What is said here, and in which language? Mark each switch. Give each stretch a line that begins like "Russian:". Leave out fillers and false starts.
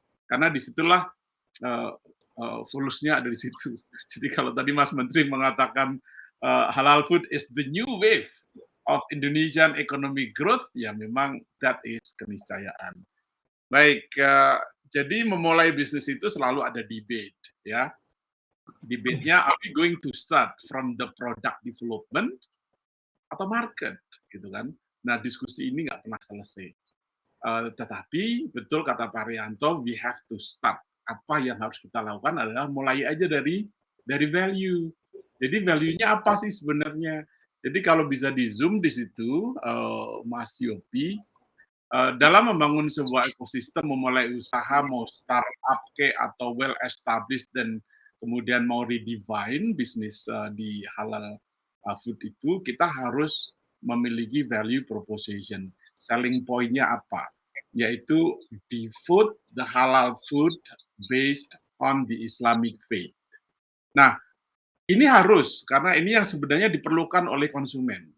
Indonesian: Karena disitulah fulus-nya ada di situ. Jadi kalau tadi Mas Menteri mengatakan
English: halal food is the new wave of Indonesian economic growth,
Indonesian: ya memang
English: that is keniscayaan.
Indonesian: Baik, jadi memulai bisnis itu selalu ada debate, ya.
English: Debate-nya, are we going to start from the product development atau market,
Indonesian: gitu kan? Nah, diskusi ini nggak pernah selesai. Tetapi betul kata Pak Rianto,
English: we have to start.
Indonesian: Apa yang harus kita lakukan adalah mulai aja dari value. Jadi value-nya apa sih sebenarnya? Jadi kalau bisa di zoom di situ, Mas Yopi, dalam membangun sebuah ekosistem, memulai usaha, mau startup atau well established dan kemudian mau redefine bisnis di halal food itu, kita harus memiliki value proposition. Selling point-nya apa?
English: Yaitu the halal food based on the Islamic faith.
Indonesian: Nah, ini harus, karena ini yang sebenarnya diperlukan oleh konsumen.